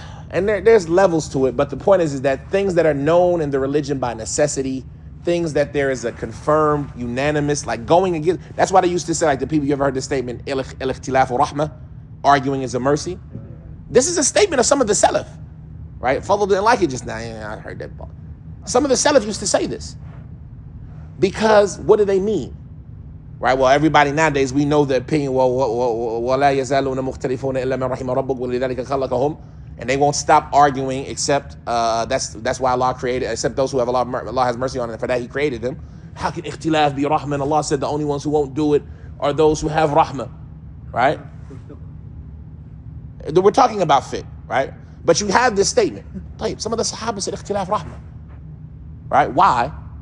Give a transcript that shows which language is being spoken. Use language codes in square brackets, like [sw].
[en] And there's levels to it, but the point is that things that are known in the religion by necessity, things that there is a confirmed, unanimous, like going against, that's why they used to say, like the people, you ever heard the statement, al-ikhtilafu rahmah, arguing is a mercy? This is a statement of some of the Salaf, right? Fadl didn't like it just now. Yeah, I heard that. Some of the Salaf used to say this. Because what do they mean? Right? Well, everybody nowadays, we know the opinion, [ar] وَلَا يَزَالُونَ مُخْتَلِفُونَ إِلَّا مَنْ رَحِمَ رَبُّكَ وَلِذَلِكَ خَلَقَهُمْ. [en] And they won't stop arguing except, that's why Allah created, except those who have Allah has mercy on them, and for that He created them. How can ikhtilaf be rahmah? And Allah said the only ones who won't do it are those who have rahmah, right? We're talking about fiqh, right? But you have this statement. Some of the Sahaba said ikhtilaf rahmah, right? Why?